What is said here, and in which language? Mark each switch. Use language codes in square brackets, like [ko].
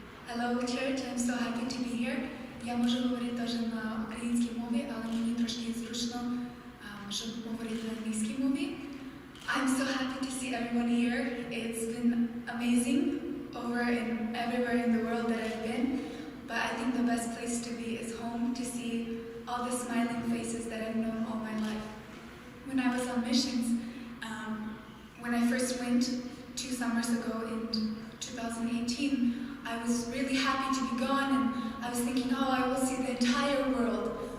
[en] Hello church, I'm so happy to be here. [uk] Я можу говорити теж на українській мові, але мені трошки зручно, щоб говорити на англійській мові. [en] I'm so happy to see everyone here. It's been amazing over and everywhere in the world that I've been. But I think the best place to be is home, to see all the smiling faces that I've known all my life. When I was on missions, when I first went 2 summers ago in 2018, I was really happy to be gone, and I was thinking, oh, I will see the entire world.